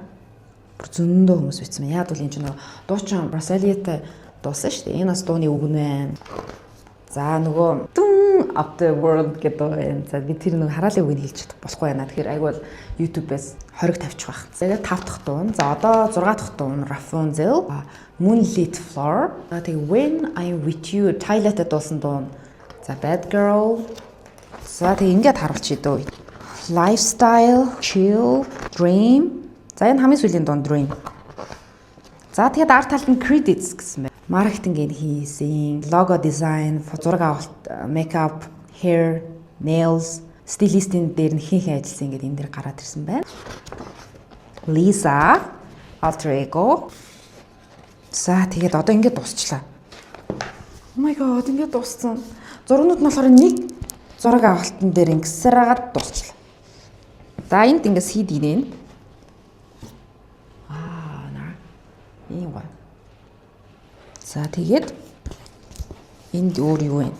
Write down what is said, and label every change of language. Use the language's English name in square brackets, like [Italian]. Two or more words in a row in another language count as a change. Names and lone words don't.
[Mongolian] Бүр зөндөө хүмүүс бичсэн байна. Яг бол энэ ч нөгөө дуучин Brasilia-тай дуусан шүү дээ. Энэ бас дууны үг нь байна. За нөгөө Of the World гэдэг байна. За би тэр нэг хараалын үгийг хэлж чадах болохгүй байна. Тэгэхээр айгүй бол YouTube-ээс хориг тавьчих байх. Тэгээд 5 дахь дуун. За одоо 6 дахь дуун Rapunzel, Moonlit Floor. Тэгээд When I'm With You Twilight дуусан дуун. За Bad Girl. За тэгээд ингээд харуулчих дөө. Lifestyle, Chill, Dream. За энэ хамгийн сүүлийн дуун Dream. За тэгээд арт талд нь Credits гэсэн байна. Маркетингийн хийсэн, лого дизайн, зураг авалт, [English] makeup, hair, nails, [Mongolian] стилистийн дээр нь хин ажилласан ингээд энэ дээр гараад ирсэн байна. Lisa, Alter Ego. За тэгээд одоо ингээд дуусчлаа. [English] Oh my god, [Mongolian] ингээд дууссан. Зургнууд нь болохоор нэг зураг авалтан дээр ингэсэрээд дуусчлаа. За энд ингээд seed гинэ. Ийм гоё. За тэгээд энд өөр юу вэ?